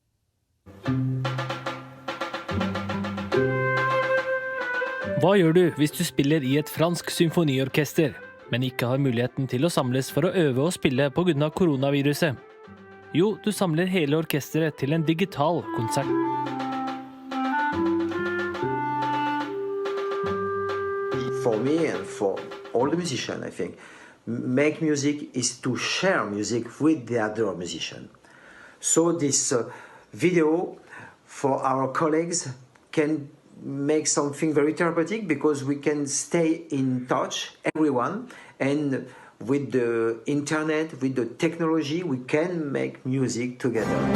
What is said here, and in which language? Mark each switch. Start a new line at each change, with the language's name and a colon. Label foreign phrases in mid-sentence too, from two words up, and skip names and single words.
Norwegian: Hva gjør du hvis du spiller i et fransk symfoniorkester, men ikke har muligheten til å samles for å øve og spille på grunn av koronaviruset? Jo, du samler hele orkestret til en digital konsert.
English: For me and for all the musicians, I think, make music is to share music with the other musician. So this video for our colleagues can make something very therapeutic because we can stay in touch, everyone, and with the internet, with the technology, we can make music together.